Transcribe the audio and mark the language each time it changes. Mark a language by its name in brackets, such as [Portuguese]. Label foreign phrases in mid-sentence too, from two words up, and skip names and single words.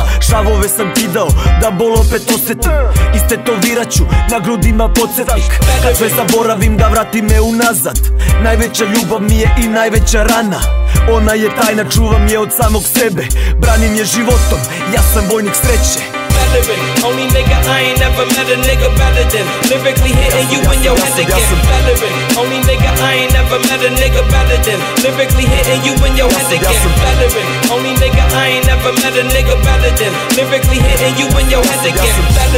[Serbian] Šavove sam kidao, da bol opet osetim. Istetoviraću na grudima podsjetnik. Kad sve zaboravim da vrati me unazad. Najveća ljubav mi je i najveća rana. Ona je tajna, čuvam je od samog sebe. Branim je životom, ja sam vojnik sreće. [English] Veteran. Only nigga I ain't never met a nigga better than. Lyrically hitting you in your head again. Veteran. Only nigga I ain't never met a nigga better than. Lyrically hitting you in your head again. Veteran. Only nigga I ain't never met a nigga better than. Lyrically hitting you in your head again.